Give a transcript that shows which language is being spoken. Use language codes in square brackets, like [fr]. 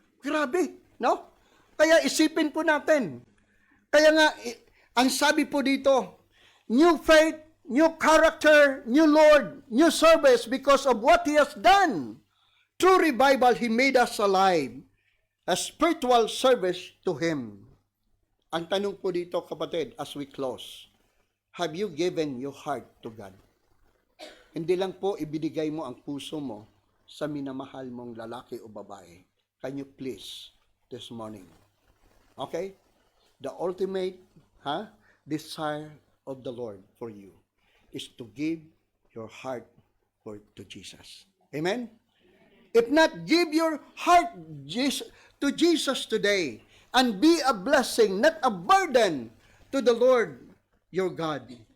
[tl] Grabe, no? Kaya isipin po natin. Kaya nga, ang sabi po dito, [en] new faith, new character, new Lord, new service because of what He has done. Through revival, He made us alive. A spiritual service to Him. [tl] Ang tanong po dito, kapatid, [en] as we close, have you given your heart to God? [tl] Hindi lang po ibinigay mo ang puso mo sa minamahal mong lalaki o babae. [en] Can you please, this morning? Okay? The ultimate desire of the Lord for you is to give your heart to Jesus. Amen? If not, give your heart to Jesus today and be a blessing, not a burden to the Lord your God.